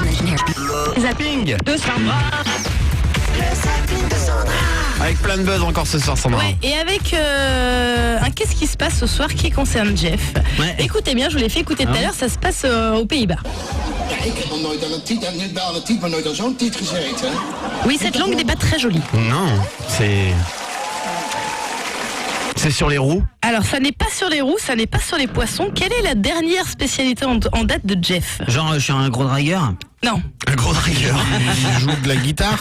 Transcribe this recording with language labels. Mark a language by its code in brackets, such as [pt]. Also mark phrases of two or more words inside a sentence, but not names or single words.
[fr] Zapping de Sandra. Avec plein de buzz encore ce soir, Sandra. Ouais, et avec un qu'est-ce qui se passe ce soir qui concerne Jeff. Ouais. Écoutez bien, je vous l'ai fait écouter tout à l'heure, ça se passe aux Pays-Bas. [nl] Ik heb nog nooit aan een tiet, maar nooit aan zo'n tiet gezeten. [fr] Oui, cette langue n'est pas très jolie. Non, c'est sur les roues. Alors, ça n'est pas sur les roues, ça n'est pas sur les poissons. Quelle est la dernière spécialité en date de Jeff? Genre, je suis un gros dragueur. Non, Un gros dragueur. Il joue de la guitare.